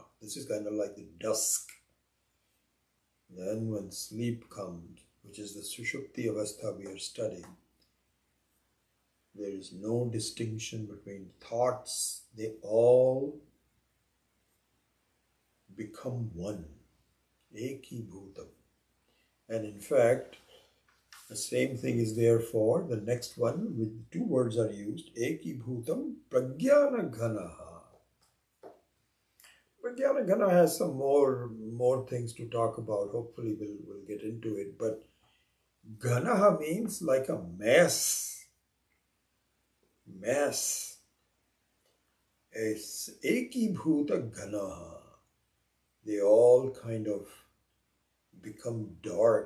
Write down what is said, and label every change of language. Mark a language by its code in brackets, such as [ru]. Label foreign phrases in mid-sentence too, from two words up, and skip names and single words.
[en] This is kind of like the dusk. Then when sleep comes, which is the Sushupti Avastha we are studying, there is no distinction between thoughts. They all become one. Ekibhutam. And in fact, the same thing is there for the next one, with 2 words are used. [sa] Ekibhutam pragyana ghanaha. Pragyana ghana [en] has some more things to talk about. Hopefully we'll get into it. But ghanaha means like a mass. [sa] As ekibhuta ghanaha. [en] They all kind of become dark.